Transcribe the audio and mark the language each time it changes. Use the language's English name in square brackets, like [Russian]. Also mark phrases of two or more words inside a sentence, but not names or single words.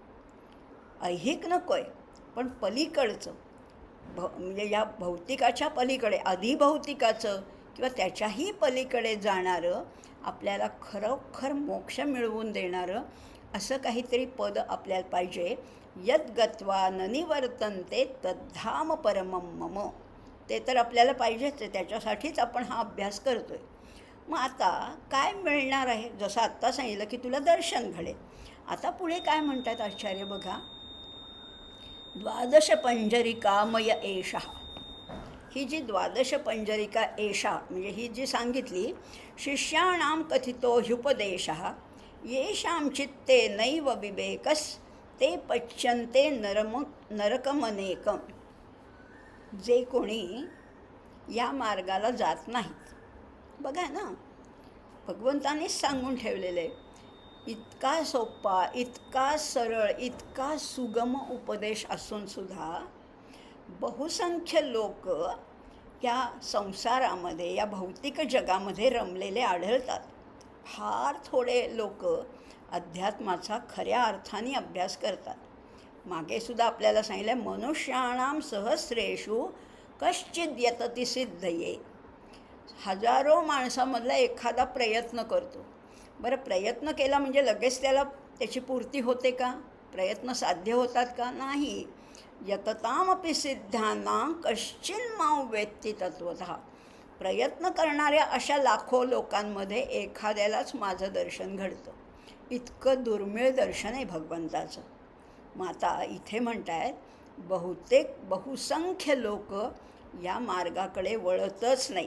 [Marathi] ऐहिक नको आहे, पण पलीकडचं, म्हणजे या भौतिकाच्या पलीकडे, अधिभौतिकाचं किंवा त्याच्याही पलीकडे जाणारं, आपल्याला खरोखर मोक्ष मिळवून देणारं असं काहीतरी पद आपल्याला पाहिजे. [Sanskrit] यद् गत्वा न निवर्तन्ते तद्धाम परमं मम. [Marathi] ते तर आपल्याला पाहिजेच आहे, त्याच्यासाठीच आपण हा अभ्यास करतो आहे. मग आता काय मिळणार आहे? जसं आत्ता सांगितलं की तुला दर्शन घडेल. आता पुढे काय म्हणतात आचार्य बघा. [Sanskrit] 12 पंजरिका मय एषा. [Marathi] ही जी 12 [Sanskrit] पंजरिका एषा [Marathi] म्हणजे ही जी सांगितली, [Sanskrit] शिष्याणां कथितो ह्युपदेशः येषां चित्ते नैव विवेकस् ते पच्यन्ते नरकमनेकम. [Marathi] जे कोणी या मार्गाला जात नाहीत. बघा ना, भगवंतानीच सांगून ठेवलेलं आहे, इतका सोपा, इतका सरळ, इतका सुगम उपदेश असूनसुद्धा बहुसंख्य लोक या संसारामध्ये, या भौतिक जगामध्ये रमलेले आढळतात. फार थोडे लोक अध्यात्माचा खऱ्या अर्थाने अभ्यास करतात. मागेसुद्धा आपल्याला सांगितलं, [Sanskrit] मनुष्याणाम सहस्रेषु कश्चिद यतती सिद्धये. [Marathi] हजारो माणसामधला एखादा प्रयत्न करतो. बरं, प्रयत्न केला म्हणजे लगेच त्याची पूर्ती होते का? प्रयत्न साध्य होतात का? नाही. [Sanskrit] यततामपि सिद्धानां कश्चिन मां वेत्ति तत्वतः. [Marathi] प्रयत्न करणाऱ्या अशा लाखो लोकांमध्ये एखाद्यालाच माझं दर्शन घडतं. इतकं दुर्मिळ दर्शन आहे भगवंताचं. मग आता इथे म्हणतायत, बहुसंख्य लोक या मार्गाकडे वळतच नाही.